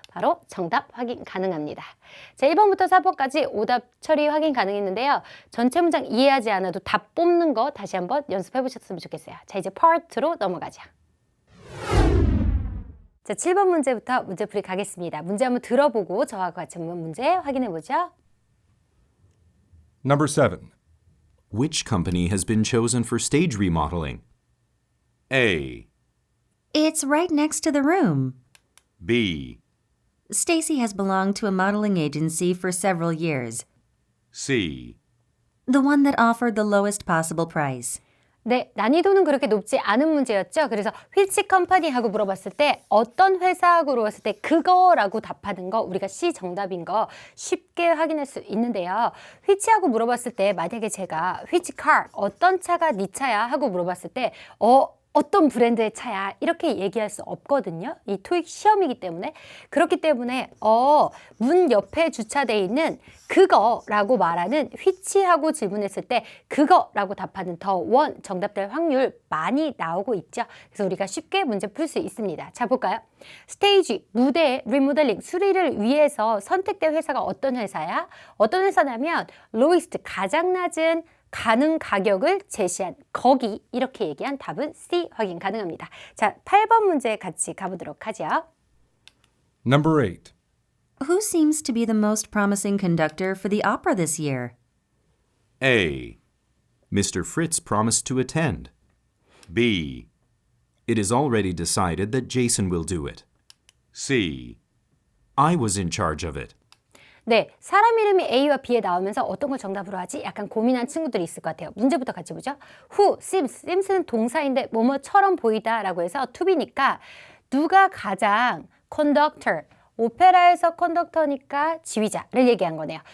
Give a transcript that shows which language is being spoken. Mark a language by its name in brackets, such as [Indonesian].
[Korean] 바로 정답 확인 가능합니다. 자, 1번부터 4번까지 오답 처리 확인 가능했는데요. 전체 문장 이해하지 않아도 답 뽑는 거 다시 한번 연습해 보셨으면 좋겠어요. 자, 이제 파트로 넘어가자. 자, 7번 문제부터 문제풀이 가겠습니다. 문제 한번 들어보고 저와 같이 한번 문제 확인해 보죠. [English] Number 7. Which company has been chosen for stage remodeling? A. It's right next to the room. B. Stacy has belonged to a modeling agency for several years. C. The one that offered the lowest possible price. [Korean] 네, 난이도는 그렇게 높지 않은 문제였죠. 그래서 [English] which company [Korean] 하고 물어봤을 때 어떤 회사 하고 물어봤을 때 그거라고 답하는 거 우리가 C 정답인 거 쉽게 확인할 수 있는데요. which 하고 물어봤을 때 만약에 제가 [English] which car [Korean] 어떤 차가 네 차야 하고 물어봤을 때 어떤 브랜드의 차야 이렇게 얘기할 수 없거든요. 이 토익 시험이기 때문에 그렇기 때문에 문 옆에 주차되어 있는 그거라고 말하는 which하고 질문했을 때 그거라고 답하는 더 원 정답될 확률 많이 나오고 있죠. 그래서 우리가 쉽게 문제 풀 수 있습니다. 자 볼까요? 스테이지, 무대, 리모델링, 수리를 위해서 선택된 회사가 어떤 회사야? 어떤 회사냐면 lowest, 가장 낮은 가능 가격을 제시한 거기 이렇게 얘기한 답은 C 확인 가능합니다. 자, 8번 문제 같이 가보도록 하죠. [English] Number 8. Who seems to be the most promising conductor for the opera this year? A. Mr. Fritz promised to attend. B. It is already decided that Jason will do it. C. I was in charge of it. [Korean] 네, 사람 이름이 A와 B에 나오면서 어떤 걸 정답으로 하지? 약간 고민한 친구들이 있을 것 같아요. 문제부터 같이 보죠. Who, seems, seems는 동사인데 뭐뭐처럼 보이다 라고 해서 to be니까 누가 가장 conductor, 오페라에서 컨덕터니까 지휘자를 얘기한 거네요.